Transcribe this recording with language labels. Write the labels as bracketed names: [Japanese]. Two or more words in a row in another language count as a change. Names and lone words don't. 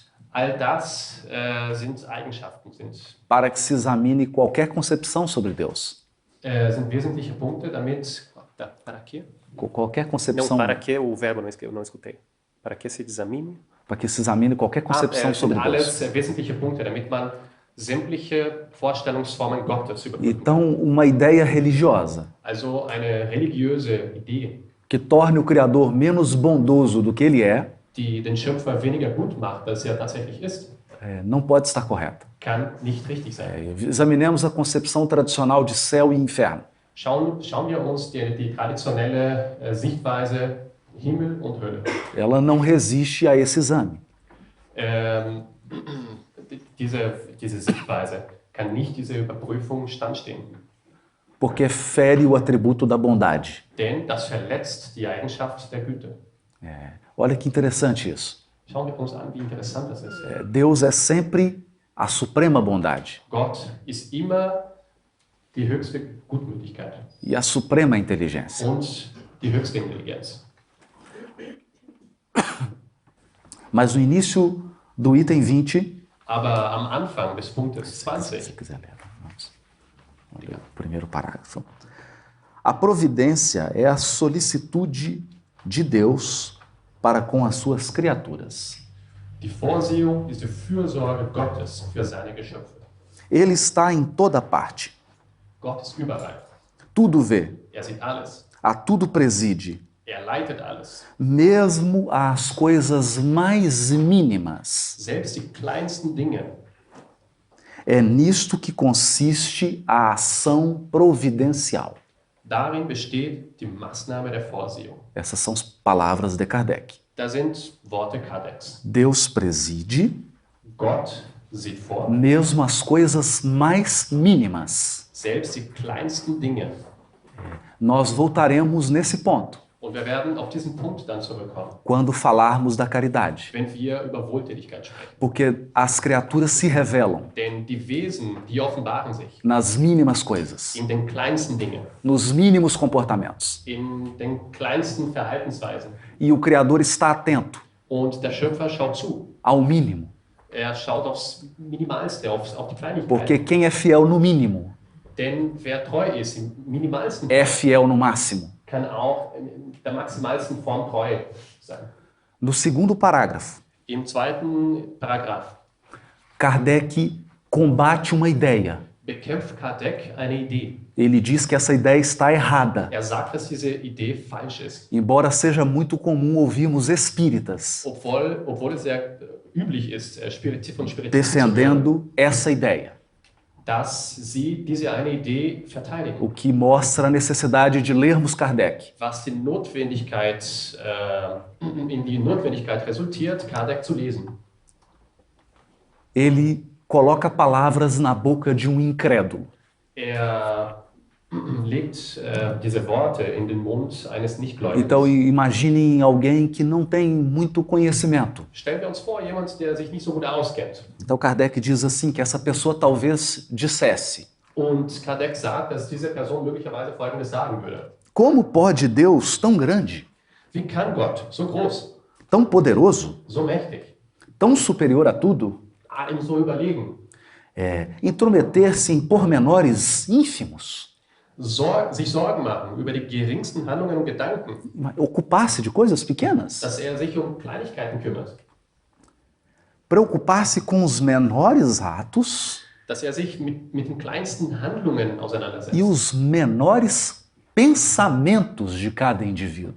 [German] All das sind Eigenschaften, [Portuguese] para que se examine qualquer concepção sobre Deus. [German] sind wesentliche Punkte, damit... [Portuguese] Para quê? Qualquer Não, concepção, para que o verbo eu não escutei. Para que se examine? para que se examine qualquer concepção [German] sind [Portuguese] sobre Deus. [German] alles wesentliche Punkte, damit man sämtliche Vorstellungsformen Gottes überprüfen kann. [Portuguese] Então, uma ideia religiosa [German] Also eine religiöse Idee, [Portuguese] que torne o Criador menos bondoso do que ele é, [German] die den Schöpfer weniger gut macht, als er tatsächlich ist, [Portuguese] não pode estar correta. [German] kann nicht richtig sein. [Portuguese] Examinemos a concepção tradicional de céu e inferno. [German] Schauen wir uns die traditionelle Sichtweise Himmel und Hölle. [Portuguese] Ela não resiste a esse exame. [German] Diese Sichtweise kann nicht dieser Überprüfung standstehen. [Portuguese] Porque fere o atributo da bondade. [German] Denn das verletzt die Eigenschaft der Güte. [Portuguese] Olha que interessante isso. [German] Schauen wir uns an, wie interessant das ist. [Portuguese] Deus é sempre a suprema bondade [German] Gott ist immer die höchste Gutmütigkeit [Portuguese] e a suprema inteligência. [German] und die höchste Intelligenz. [Portuguese] Mas no início do item 20, [German] Aber am Anfang des Punktes [Portuguese] se 20 quiser ler, vamos ler o primeiro parágrafo. A providência é a solicitude de Deus para com as suas criaturas. [German] Die Vorsehung ist die Fürsorge Gottes für seine Geschöpfe. [Portuguese] Ele está em toda parte, [German] Gott ist überall. [Portuguese] tudo vê, [German] Er sieht alles. [Portuguese] a tudo preside, [German] Er leitet alles. [Portuguese] mesmo as coisas mais mínimas. [German] Selbst die kleinsten Dinge. [Portuguese] É nisto que consiste a ação providencial. [German] Darin besteht die Maßnahme der Vorsehung. [Portuguese] Essas são as palavras de Kardec. [German] Da sind Worte Kardecks. [Portuguese] Deus preside [German] Gott sieht vor, [Portuguese] mesmo as coisas mais mínimas. [German] selbst die kleinsten Dinge. [Portuguese] Nós voltaremos nesse ponto [German] Und wir werden auf diesen Punkt dann zurückkommen, [Portuguese] quando falarmos da caridade, [German] wenn wir über Wohltätigkeit sprechen. [Portuguese] porque as criaturas se revelam [German] Denn die Wesen, die offenbaren sich [Portuguese] nas mínimas coisas, [German] in den kleinsten Dingen, [Portuguese] nos mínimos comportamentos. [German] in den kleinsten Verhaltensweisen. [Portuguese] E o Criador está atento [German] Und der Schöpfer schaut zu. [Portuguese] ao mínimo, [German] Er schaut aufs Minimalste, auf die Kleinigkeiten. [Portuguese] porque quem é fiel no mínimo [German] Denn wer treu ist, im minimalsten [Portuguese] é fiel no máximo. [German] kann auch in der maximalsten Form treu sein. [Portuguese] No segundo parágrafo, [German] Im zweiten Paragraph [Portuguese] Kardec combate uma ideia. [German] bekämpft Kardec eine Idee. [Portuguese] Ele diz que essa ideia está errada, [German] Er sagt, dass diese Idee falsch ist. [Portuguese] embora seja muito comum ouvirmos espíritas [German] Obwohl es sehr üblich ist, von Spiritisten zu hören, [Portuguese] defendendo essa ideia, [German] dass sie diese eine Idee verteidigen. [Portuguese] o que mostra a necessidade de lermos Kardec. [German] Was in die Notwendigkeit resultiert, Kardec zu lesen. [Portuguese] Ele coloca palavras na boca de um incrédulo. [German] Er legt diese Worte in den Mund eines Nichtgläubigen. [Portuguese] Então imaginem alguém que não tem muito conhecimento. [German] Stellen wir uns vor, jemand, der sich nicht so gut auskennt. [Portuguese] Então Kardec diz assim que essa pessoa talvez dissesse: [German] Und Kardec sagt, dass diese Person möglicherweise Folgendes sagen würde. [Portuguese] como pode Deus tão grande, [German] Wie kann Gott, so groß, [Portuguese] tão poderoso, [German] so mächtig, [Portuguese] tão superior a tudo, [German] allem so überlegen, [Portuguese] intrometer-se em pormenores ínfimos, [German] sich Sorgen machen über die geringsten Handlungen und Gedanken, [Portuguese] ocupar-se de coisas pequenas, [German] dass er sich um Kleinigkeiten kümmert, [Portuguese] preocupar-se com os menores atos [German] dass er sich mit den kleinsten Handlungen auseinandersetzt [Portuguese] e os menores pensamentos de cada indivíduo.